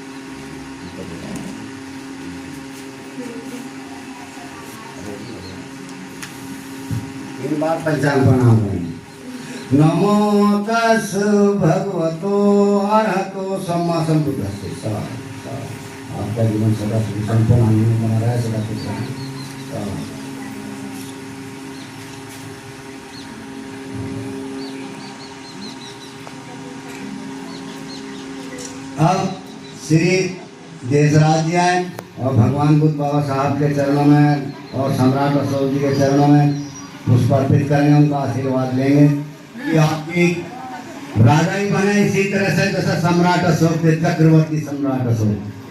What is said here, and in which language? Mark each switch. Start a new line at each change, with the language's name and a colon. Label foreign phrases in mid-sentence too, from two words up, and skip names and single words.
Hindi: 3 बार पंचांग प्रणाम करेंगे।
Pali: नमो तस् भगवतो अरहतो सम्मा संबुद्धस्ස।
Hindi: आपका जीवन सदा सुख संपन्न आनंद में बना रहे, सदा खुश रहे। अब श्री देशराज जी आए और भगवान बुद्ध बाबा साहब के चरणों में और सम्राट अशोक जी के चरणों में पुष्प अर्पित करेंगे, उनका आशीर्वाद लेंगे कि आपकी राजा ही बने इसी तरह से जैसा सम्राट अशोक थे, चक्रवर्ती सम्राट अशोक।